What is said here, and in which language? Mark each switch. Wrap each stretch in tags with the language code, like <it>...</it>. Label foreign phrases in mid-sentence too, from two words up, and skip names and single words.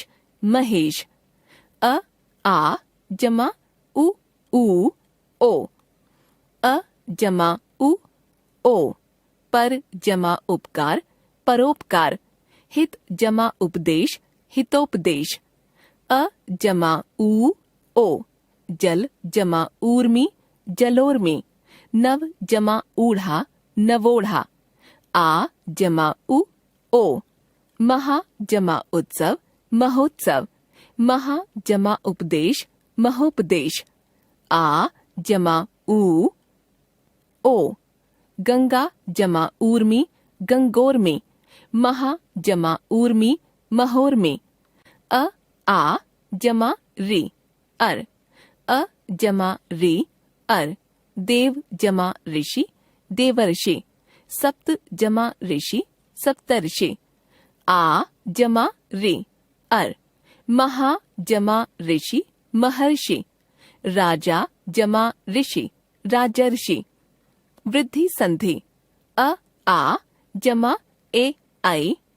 <hi>महेश, आ जमा उ ओ, अ जमा ओ, पर जमा उपकार परोपकार, हित जमा उपदेश हितोपदेश, अ जमा ओ, जल जमा ऊर्मी जलोर्मी, नव जमा ऊढ़ा नवोढ़ा, आ जमा ओ, महा जमा उत्सव महोत्सव, महा जमा उपदेश महोपदेश, आ जमा ओ, गंगा जमा ऊर्मी गंगोर्मी, महा जमा ऊर्मी महोर्मी, आ जमा री अर, अ जमा री अर, देव जमा ऋषि देवर्षि, सप्त जमा ऋषि सप्तर्षि, आ जमा री अर, महा जमा ऋषि महर्षि, राजा जमा ऋषि राजर्षि, वृद्धि संधि, आ जमा ए आई,</hi>